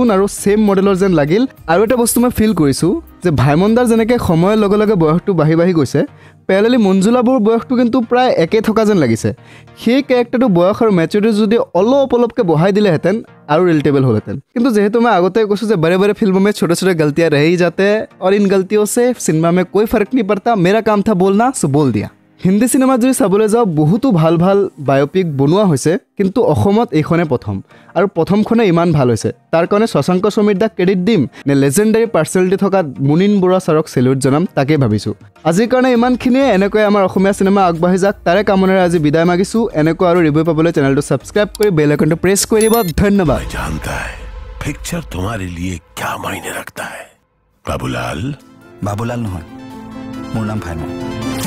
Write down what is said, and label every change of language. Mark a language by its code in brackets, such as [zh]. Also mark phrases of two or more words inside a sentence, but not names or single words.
[as] আৰু [en] same model [as] যেন লাগিল আৰু এটা বস্তু মই ফিল কৰিছোঁ যে ভাইমন্দাৰ যেনেকৈ সময়ৰ লগে লগে বয়সটো বাঢ়ি বাঢ়ি গৈছে পেৰেলি মঞ্জুলাবোৰ বয়সটো কিন্তু প্ৰায় একে থকা যেন লাগিছে সেই কেৰেক্টাৰটো বয়স আৰু মেচুৰিটি যদি অলপকৈ বঢ়াই দিলেহেঁতেন আৰু ৰিলেটেবল হ'লহেঁতেন কিন্তু যেহেতু মই আগতে কৈছোঁ যে [hi] बड़े बड़े फिल्मों में छोटे छोटे गलतियाँ रह ही जाते हैं और इन गलतियों से सिनेमा में कोई फर्क नहीं पड़ता मेरा काम था बोलना सो बोल दिया [as] হিন্দী চিনেমাত যদি চাবলৈ যাওঁ বহুতো ভাল ভাল বায়োপিক বনোৱা হৈছে কিন্তু অসমত এইখনে প্ৰথম আৰু প্ৰথমখনে ইমান ভাল হৈছে তাৰ কাৰণে শশাংক সমীৰ দাক ক্ৰেডিট দিম নে [en] legendary personality [as] থকা মুনিন বৰুৱা ছাৰক চেলিউট জনাম তাকে ভাবিছোঁ আজিৰ কাৰণে ইমানখিনিয়ে এনেকৈ আমাৰ অসমীয়া চিনেমা আগবাঢ়ি যাক তাৰে কামনাৰে আজি বিদায় মাগিছোঁ এনেকৈ আৰু ৰিভিউ পাবলৈ চেনেলটো ছাবস্ক্ৰাইব কৰি [en] bell icon [as] প্ৰেছ কৰি দিব ধন্যবাদ [hi] जानता है पिक्चर तुम्हारे लिए क्या मायने रखता है बाबूलाल [as] बाबूलाल নহয় মোৰ নাম ভাইমন